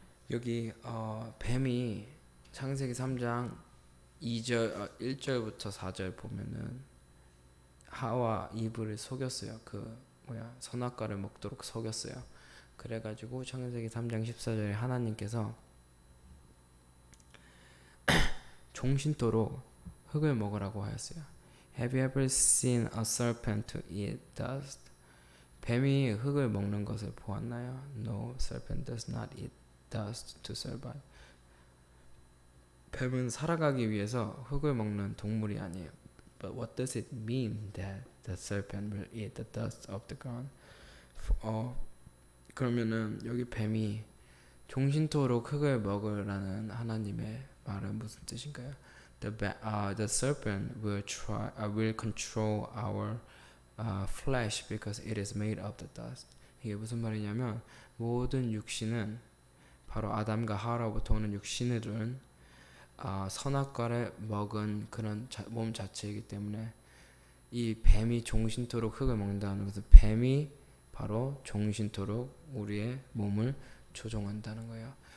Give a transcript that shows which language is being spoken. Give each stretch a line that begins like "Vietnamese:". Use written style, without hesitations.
Korean: 여기 뱀이 창세기 3장 1절부터 4절 보면은 하와 이브를 속였어요. 선악과를 먹도록 속였어요. 그래가지고 창세기 3장 14절에 하나님께서 종신토록 흙을 먹으라고 하였어요.
English: Have you ever seen a serpent to eat dust?
Korean: 뱀이 흙을 먹는 것을 보았나요?
English: No, serpent does not eat dust to survive.
Korean: 뱀은 살아가기 위해서 흙을 먹는 동물이 아니에요.
English: But what does it mean that the serpent will eat the dust of the ground?
Korean: 그러면은 여기 뱀이 종신토록 흙을 먹으라는 하나님의 말은 무슨 뜻인가요?
English: The serpent will control our flesh because it is made of the dust.
Korean: 이게 무슨 말이냐면 모든 육신은 바로 아담과 하와로부터 오는 육신들은 선악과를 먹은 그런 몸 자체이기 때문에 이 뱀이 종신토록 흙을 먹는다는 것은 뱀이 바로 종신토록 우리의 몸을 조종한다는 거예요.